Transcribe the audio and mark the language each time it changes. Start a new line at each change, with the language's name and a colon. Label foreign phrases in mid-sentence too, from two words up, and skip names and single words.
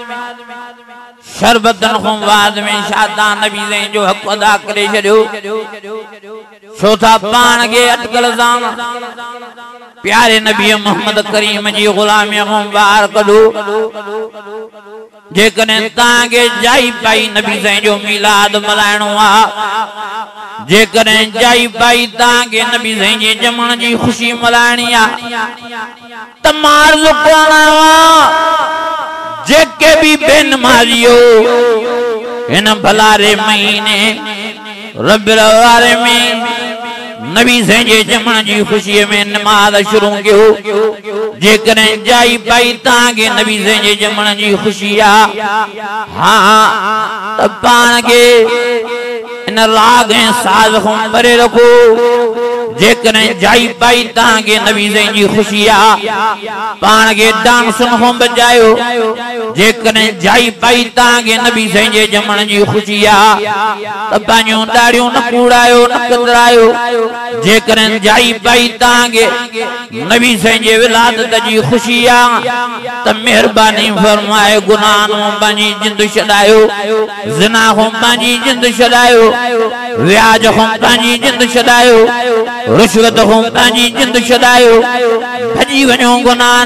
Sindhi: शरबतन खां बाद में शादा नबी साईं जो हक़ अदा करे छॾियो छो था पाण खे अटकल सां प्यारे नबी मोहम्मद करीम जी गुलामीअ खां ॿाहिरि कढो जेकॾहिं तव्हांखे जाई पाई नबी साईं जो मिलाद मल्हाइणो आहे जेकॾहिं जाई पाई तव्हांखे नबी साईं जे जमण जी ख़ुशी मल्हाइणी आहे त मार्ज़ करणो आहे जेके भी बेनमाज़ियो इन भलारे महीने रबिउल अव्वल में नबी साईं जे जमण जी खुशी में नमाज शुरू कयो जेकॾहिं जाई पाई तव्हांखे नबी साईं जे जमण जी खुशी आहे हाँ त पाण खे इन राग ऐं साज़ खां परे रखो जेकॾहिं जाई पाई तव्हांखे नबी साईं जी खुशी आहे पाण खे डांसुन खां बचायो जेकॾहिं जाई पाई तव्हांखे नबी साईं जे जमण जी खुशी आहे त पंहिंजूं ॾाढ़ियूं न कूड़ायो न कतरायो जेकॾहिं जाई पाई तव्हांखे नबी साईं जे विलादत जी खुशी आहे त महिरबानी फरमाए गुनाह खां पंहिंजी जिंद छॾायो ज़िना खां पंहिंजी जिंद छॾायो व्याज खां पंहिंजी जिंद छॾायो रिश्वत खां पंहिंजी जिंद छॾायो भॼी वञो गुनाहन